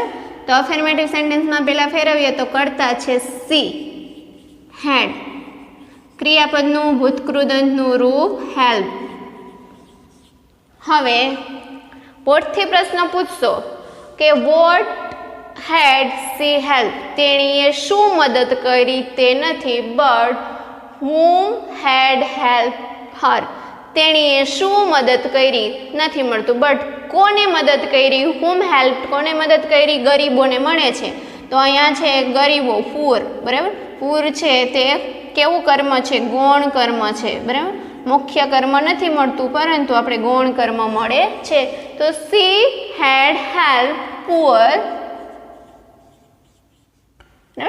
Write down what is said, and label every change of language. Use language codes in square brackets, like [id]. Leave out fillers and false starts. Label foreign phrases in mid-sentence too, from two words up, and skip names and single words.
[gu] તો અફર્મેટિવ સેન્ટેન્સમાં પહેલા ફેરવીએ તો કર્તા છે સી, હેડ, ક્રિયાપદનું ભૂતકૃદંતનું રૂપ હેલ્પ. હવે વોટથી પ્રશ્ન પૂછશો કે [en] what had she help, [gu] તેણીએ શું મદદ કરી તે નથી, બટ [en] whom had helped her, [gu] તેણીએ શું મદદ કરી નથી મળતું, બટ કોને મદદ કરી, [en] whom helped, [gu] કોને મદદ કરી, ગરીબોને મળે છે. તો અહીંયા છે ગરીબો, પુઅર, બરાબર. પુઅર છે તે કેવું કર્મ છે, ગૌણ કર્મ છે, બરાબર. મુખ્ય કર્મ નથી મળતું, પરંતુ આપણે ગૌણ કર્મ મળે છે. [en] તો she had help poor, બરાબર.